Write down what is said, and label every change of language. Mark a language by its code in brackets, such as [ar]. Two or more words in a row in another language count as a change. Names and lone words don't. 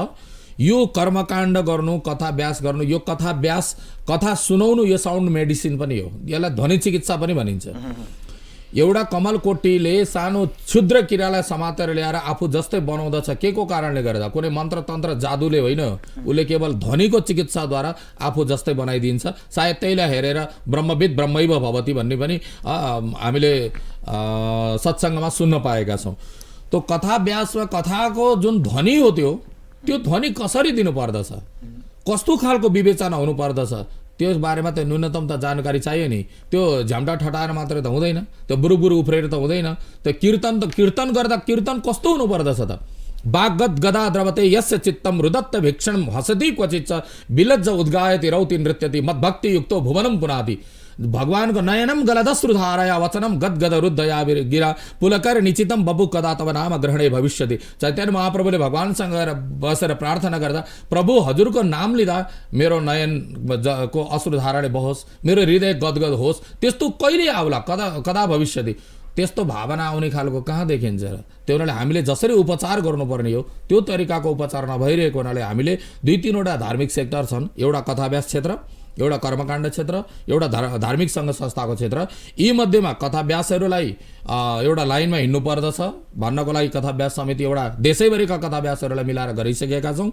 [ne] यो कर्मकाण्ड गर्नु, कथा व्यास गर्नु, यो कथा व्यास कथा सुनाउनु यो [en] sound medicine [ne] पनि हो, यसलाई ध्वनि चिकित्सा पनि भनिन्छ। एउटा कमलकोटीले सानो क्षुद्र किरालाई समातेर ल्याएर आफू जस्तै बनाउँदछ, के को कारणले गर्दा? कुनै मन्त्र तन्त्र जादुले होइन, उसले केवल ध्वनिको चिकित्साद्वारा आफू जस्तै बनाइदिन्छ। सायद त्यहीलाई हेरेर [sa] ब्रह्मविद ब्रह्मैव भवति [ne] भन्ने पनि हामीले सत्सङ्गमा सुन्न पाएका छौँ। त्यो कथा व्यासमा कथाको जुन ध्वनि हो त्यो ध्वनि कसरी दिनु पर्दछ, कस्तो खालको विवेचना हुनु पर्दछ, त्यस बारेमा त न्यूनतम त जानकारी चाहियो नि। त्यो झ्याम्टा ठटाएर मात्रै त हुँदैन, त्यो बुरुबुरु उफ्रेर त हुँदैन। त्यो कीर्तन गर्दा कीर्तन कस्तो हुनु पर्दछ त? [sa] वाग्गत गदा द्रवते यस्य चित्तम रुदत्त भिक्षणम हसति क्वचिच्च विलज्ज उद्गायति रौति नृत्यति मद्भक्ति युक्तो भुवनम पुनाति। भगवानको नयनम गलदश्रुधारया वचनम गदगद रुद्धया गिरा पुलकर निचितम बबु कदा तब नाम ग्रहणे भविष्यति। [ne] चैतन्य महाप्रभुले भगवानसँग बसेर प्रार्थना गर्दा, प्रभु हजुरको नाम लिँदा मेरो नयन को अश्रुधाराले बहोस्, मेरो हृदय गदगद होस्। त्यस्तो कहिले आउला, [sa] कदा भविष्यति? [ne] त्यस्तो भावना आउने खालको कहाँ देखिन्छ र? त्यो हुनाले हामीले जसरी उपचार गर्नुपर्ने हो त्यो तरिकाको उपचार नभइरहेको हुनाले हामीले 2-3वटा धार्मिक सेक्टर छन्। एउटा कथाव्यास क्षेत्र, एउटा कर्मकाण्ड क्षेत्र, एउटा धार्मिक सङ्घ संस्थाको क्षेत्र। यी मध्येमा कथाव्यासहरूलाई एउटा लाइनमा हिँड्नु पर्दछ भन्नको लागि कथाव्यास समिति एउटा देशैभरिका कथाव्यासहरूलाई मिलाएर गरिसकेका छौँ।